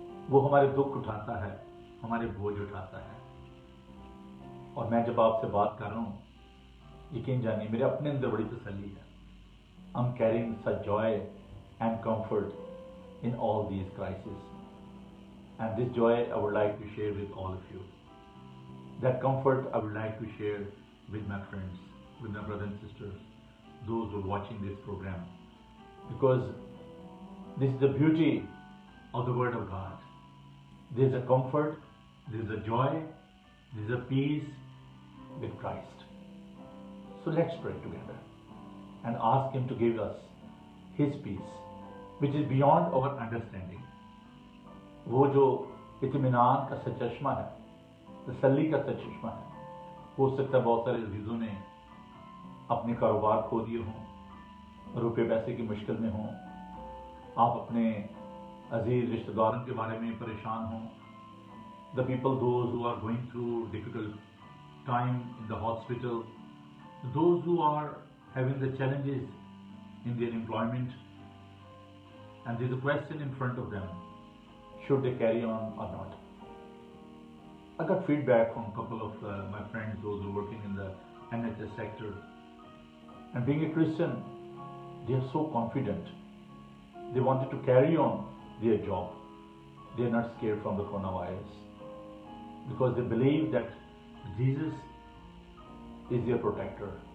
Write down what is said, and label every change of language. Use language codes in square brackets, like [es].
[hi] वो हमारे दुख उठाता है, हमारे बोझ उठाता है। और मैं जब आपसे बात कर रहा हूँ, यकीन जानिए मेरे अपने अंदर बड़ी तसल्ली है। [en] I am caring such joy and comfort in all these crisis, and this joy I would like to share with all of you. That comfort I would like to share with my friends, with my brothers and sisters, those who are watching this program, because this is the beauty of the Word of God. There is a comfort, there is a joy, there is a peace with Christ. So let's pray together and ask Him to give us His peace, which is beyond our understanding. [hi] वो जो इत्मीनान का सचश्मा है, तसल्ली का सचश्मा है। हो सकता है बहुत सारे अजीजों ने अपने कारोबार खो दिए हों, रुपए पैसे की मुश्किल में हों, आप अपने अजीज रिश्तेदारों के बारे में परेशान हों। [en] The people those who are going through difficult time in the hospital, those who are having the challenges in their employment, and there is a question in front of them, should they carry on or not. I got feedback from a couple of my friends, those who are working in the NHS sector. And being a Christian, they are so confident. They wanted to carry on their job. They are not scared from the coronavirus. Because they believe that Jesus is their protector.